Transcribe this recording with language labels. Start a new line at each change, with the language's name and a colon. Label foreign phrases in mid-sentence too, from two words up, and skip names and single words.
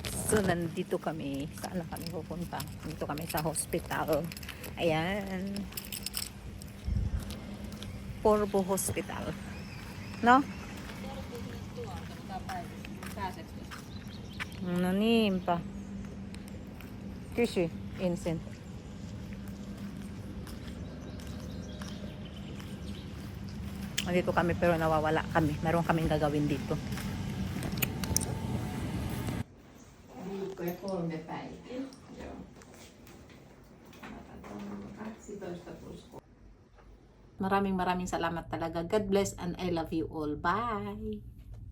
Filipino: So, nandito kami. Saan na kami pupunta? Dito kami sa hospital. Ayan. Porvo Hospital.
Finnish: No? No niin pa. Kysy ensin.
Filipino: Nandito kami pero nawawala kami. Meron kaming gagawin dito.
Finnish: Viikko ja 3 päivää. Joo. 12 plus 3.
Filipino: Maraming salamat talaga.
English: God bless and I love you all. Bye!